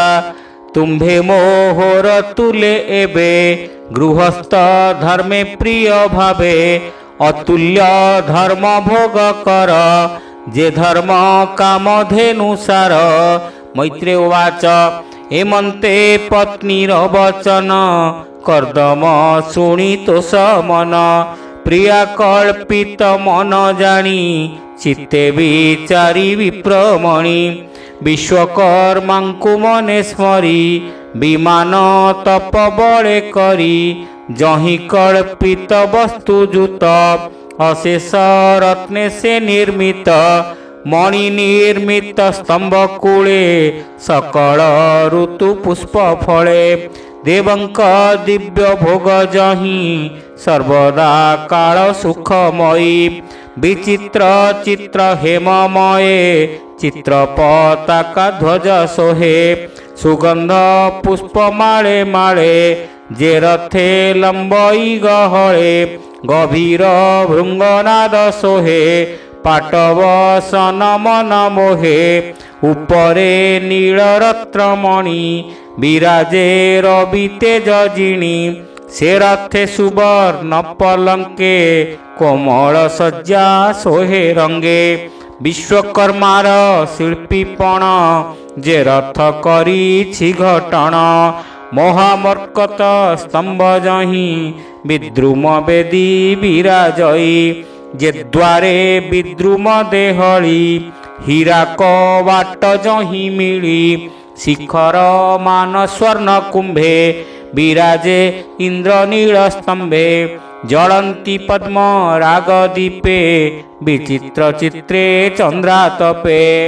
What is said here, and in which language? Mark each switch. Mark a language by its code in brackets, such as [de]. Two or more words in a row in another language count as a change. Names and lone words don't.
[or] ତୁମ୍ଭେ ମୋହର ତୁଲେ ଏବେ ଗୃହସ୍ଥ ଧର୍ମେ ପ୍ରିୟ ଭାବେ ଅତୁଲ୍ୟ ଧର୍ମ ଭୋଗ କର ଯେ ଧର୍ମ କାମଧେନୁସାର। [sa] मैत्रेय उवाच [or] ହେମନ୍ତେ ପତ୍ନୀର ବଚନ କର୍ଦ୍ଦମ ଶୁଣି ତୋଷ ମନ ପ୍ରିୟା କଳ୍ପିତ ମନ ଜାଣି ଚିତ୍ତେ ବିଚାରି ବିପ୍ରମଣି। ବିଶ୍ୱକର୍ମାଙ୍କୁ ମନେ ସ୍ମରି ବିମାନ ତପ ବଳେ କରି ଯହିଁ କଳ୍ପିତ ବସ୍ତୁ ଯୁତ ଅଶେଷ ରତ୍ନେ ସେ ନିର୍ମିତ ମଣି ନିର୍ମିତ ସ୍ତମ୍ଭ କୂଳେ ସକଳ ଋତୁ ପୁଷ୍ପ ଫଳେ। ଦେବଙ୍କ ଦିବ୍ୟ ଭୋଗ ଯହିଁ ସର୍ବଦା କାଳ ସୁଖମୟୀ ବିଚିତ୍ର ଚିତ୍ର ହେମମୟେ ଚିତ୍ର ପତାକା ଧ୍ୱଜ ସୋହେ ସୁଗନ୍ଧ ପୁଷ୍ପ ମାଳେ ମାଳେ ଯେ ରଥେ ଲମ୍ବଇ ଗହଳେ ଗଭୀର ଭୃଙ୍ଗନାଦ ସୋହେ ପାଟବସନ ମନ ମୋହେ ଉପରେ ନୀଳରତ୍ନମଣି ବିରାଜେ ରବି ତେଜ ଜିଣି ସେ ରଥେ ସୁବର୍ଣ୍ଣ ପଲଙ୍କେ କୋମଳ ସଜ୍ଜା ସୋହେ ରଙ୍ଗେ। ବିଶ୍ୱକର୍ମାର ଶିଳ୍ପୀପଣ ଯେ ରଥ କରିଛି ଘଟଣ ମହାମର୍କତ ସ୍ତମ୍ଭ ଯହିଁ ବିଦ୍ରୁମ ବେଦୀ ବିରାଜଇ ଯେ ଦ୍ୱାରେ ବିଦ୍ରୁମ ଦେହଳୀ ହୀରା କବାଟ ଯହିଁ ମିଳି ଶିଖର ମାନ ସ୍ୱର୍ଣ୍ଣ କୁମ୍ଭେ ବିରାଜେ ଇନ୍ଦ୍ରନୀଳ ସ୍ତମ୍ଭେ ଜଳନ୍ତି ପଦ୍ମ ରାଗ ଦୀପେ ବିଚିତ୍ର ଚିତ୍ରେ ଚନ୍ଦ୍ରାତପେ